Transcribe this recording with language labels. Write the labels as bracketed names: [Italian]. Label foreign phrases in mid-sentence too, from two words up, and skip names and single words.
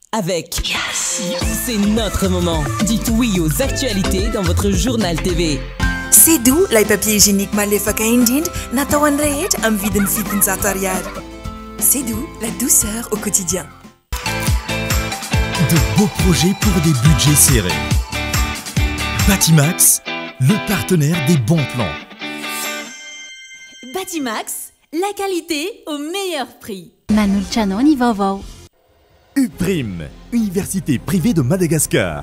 [French] avec Yes. C'est notre moment. Dites oui aux actualités dans votre journal TV. C'est doux, les papiers hygiéniques [Malagasy] malefaka indrindra natao any rehetra amin'ny vidiny fitonjato ariary. [French] C'est doux, la douceur au quotidien. De beaux projets pour des budgets serrés. Batimax, le partenaire des bons plans. Batimax, la qualité au meilleur prix. [Malagasy] Manoltrano ny vaovao. UPRIM, Université privée de Madagascar.